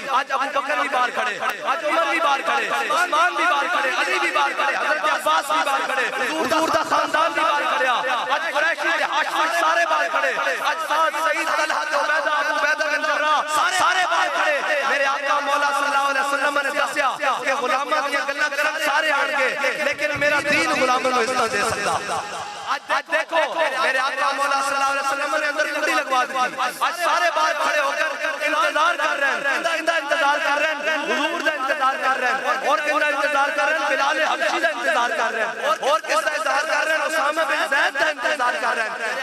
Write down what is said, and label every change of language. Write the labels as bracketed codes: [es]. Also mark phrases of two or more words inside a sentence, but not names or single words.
[pa] آج ابو بکر بھی باہر کھڑے آج عمر بھی باہر کھڑے عثمان بھی باہر کھڑے علی بھی باہر کھڑے حضرت عباس بھی باہر کھڑے حضور دا خاندان بھی باہر کھڑیا. آج قریشی تے ہاشمی سارے باہر کھڑے. آج سعد سعید طلحہ عبیدہ ابو عبیدہ بن جراح سارے باہر کھڑے. میرے آقا مولا [ar] صلی اللہ علیہ وسلم [pa] نے دسیا کہ غلاماں دی گلاں کرن سارے آن کے لیکن میرا دین غلاماں نوں عزت دے سکدا. آج دیکھو میرے آقا مولا [ar] صلی اللہ علیہ وسلم [pa] نے اندر کنڈی لگوا دی. [ur] آج سارے باہر کھڑے ہو کر انتظار کر رہے ہیں انتظار کر رہے ہیں [pa] حضور دا [ur] انتظار کر رہے ہیں. اور کس کا انتظار کر رہے ہیں [pa] بلال حبشی دا [ur] انتظار کر رہے ہیں. اور کس کا انتظار کر رہے ہیں اسامہ بن [pa] زید دا [ur] انتظار کر رہے ہیں.